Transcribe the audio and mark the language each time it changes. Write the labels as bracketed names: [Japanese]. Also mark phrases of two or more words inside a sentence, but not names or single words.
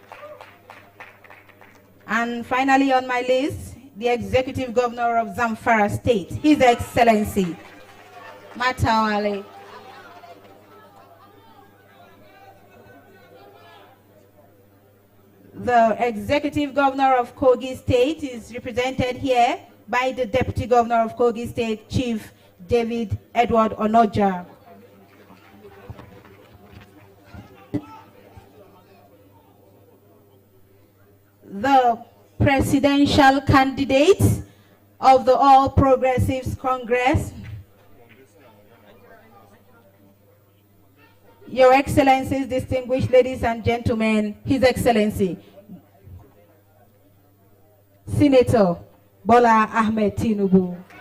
[English] And finally on my list, the Executive Governor of Zamfara State, His Excellency Matawale. The Executive Governor of Kogi State is represented here by the Deputy Governor of Kogi State, Chief David Edward Onoja. The presidential candidate of the All Progressives Congress, Your Excellencies, distinguished ladies and gentlemen, His Excellency, Senator Bola Ahmed Tinubu.